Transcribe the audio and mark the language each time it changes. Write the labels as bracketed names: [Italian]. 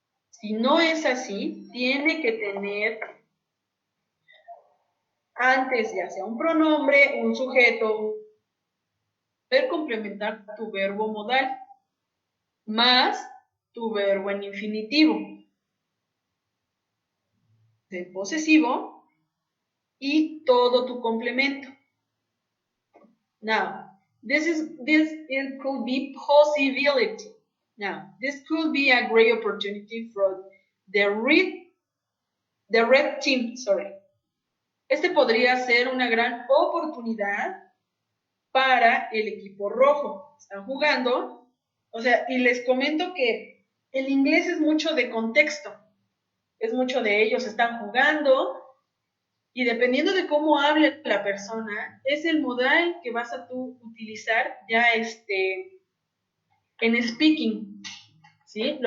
[Spanish] Si no es así, tiene que tener antes ya sea un pronombre, un sujeto, poder complementar tu verbo modal más tu verbo en infinitivo, el posesivo y todo tu complemento. [English] Now, this it could be possibility. Now, this could be a great opportunity for the red team, sorry. [Spanish] Este podría ser una gran oportunidad para el equipo rojo. Están jugando, o sea, y les comento que el inglés es mucho de contexto, es mucho de ellos están jugando y dependiendo de cómo hable la persona, es el modal que vas a tú utilizar ya en speaking, ¿sí?